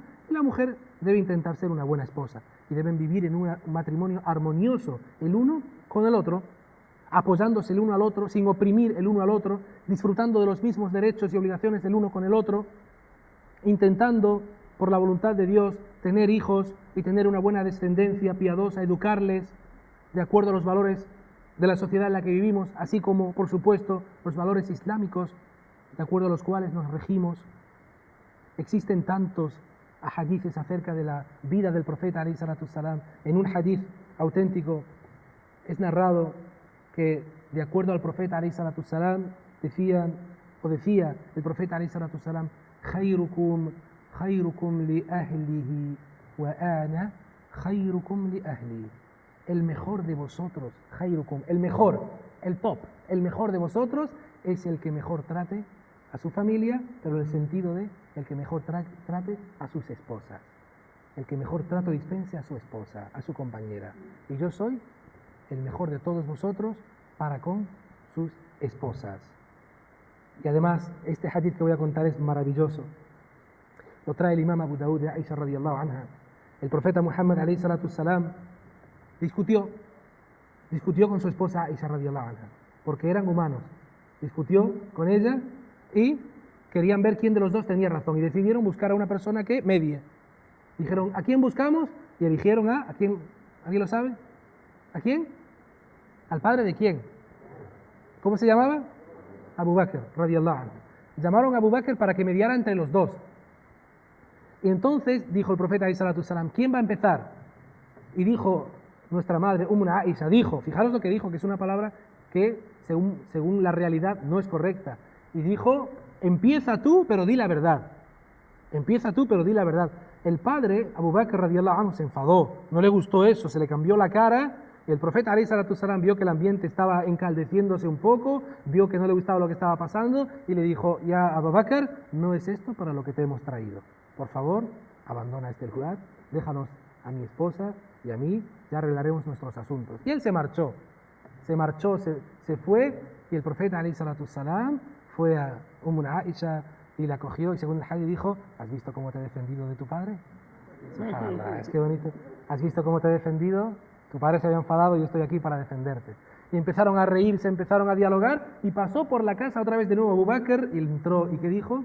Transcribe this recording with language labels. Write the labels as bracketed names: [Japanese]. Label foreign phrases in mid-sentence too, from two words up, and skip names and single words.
[Spanish] Y la mujer debe intentar ser una buena esposa. Y deben vivir en un matrimonio armonioso, el uno con el otro, apoyándose el uno al otro, sin oprimir el uno al otro, disfrutando de los mismos derechos y obligaciones el uno con el otro, intentando, por la voluntad de Dios, tener hijos y tener una buena descendencia piadosa, educarles de acuerdo a los valores de la sociedad en la que vivimos, así como, por supuesto, los valores islámicos de acuerdo a los cuales nos regimos. Existen tantos hadices acerca de la vida del profeta [Arabic] عليه الصلاة السلام. [Spanish] En un hadith auténtico es narrado que, de acuerdo al profeta [Arabic] عليه الصلاة السلام, [Spanish] decía el profeta [Arabic] عليه الصلاة السلام: خيركم لأهله وأنا خيركم لأهلي. [Spanish] El mejor de vosotros, khayrukum, el mejor, el top, el mejor de vosotros es el que mejor trate a su familia, pero en el sentido de el que mejor trate a sus esposas, el que mejor trato dispense a su esposa, a su compañera. Y yo soy el mejor de todos vosotros para con sus esposas. Y además, este hadith que voy a contar es maravilloso. Lo trae el imam Abu Dawud de Aisha [Arabic] رضي الله عنها. [Spanish] El profeta Muhammad [Arabic] عليه الصلاة السلام [Spanish] discutió con su esposa Aisha [Arabic] رضي الله عنها, [Spanish] porque eran humanos. Discutió con ella y querían ver quién de los dos tenía razón y decidieron buscar a una persona que medie. Dijeron: ¿a quién buscamos? Y eligieron ¿a quién? ¿Alguien lo sabe? ¿A quién? ¿Al padre de quién? ¿Cómo se llamaba? [Arabic] أبو بكر رضي الله عنه. [Spanish] Llamaron a Abu Bakr para que mediara entre los dos. Y entonces dijo el profeta [Arabic] عليه الصلاة السلام: [Spanish] ¿quién va a empezar? Y dijo nuestra madre, Aisha, dijo, fijaros lo que dijo, que es una palabra que según la realidad no es correcta. Y dijo: empieza tú, pero di la verdad. Empieza tú, pero di la verdad. El padre, [Arabic] أبو بكر رضي الله عنه, [Spanish] se enfadó, no le gustó eso, se le cambió la cara. Y el profeta [Arabic] عليه الصلاة السلام [Spanish] vio que el ambiente estaba encaldeciéndose un poco, vio que no le gustaba lo que estaba pasando y le dijo: ya, Abu Bakr, no es esto para lo que te hemos traído. Por favor, abandona este lugar, déjanos a mi esposa y a mí, ya arreglaremos nuestros asuntos. Y él se marchó, se fue, y el profeta [Arabic] عليه الصلاة السلام [Spanish] fue a Aisha y la cogió, y según el hadith dijo: ¿has visto cómo te he defendido de tu padre? Subhanallah, es que bonito. ¿Has visto cómo te he defendido? Tu padre se había enfadado y yo estoy aquí para defenderte. Y empezaron a reírse, empezaron a dialogar, y pasó por la casa otra vez de nuevo Abu Bakr, y entró, ¿y qué dijo?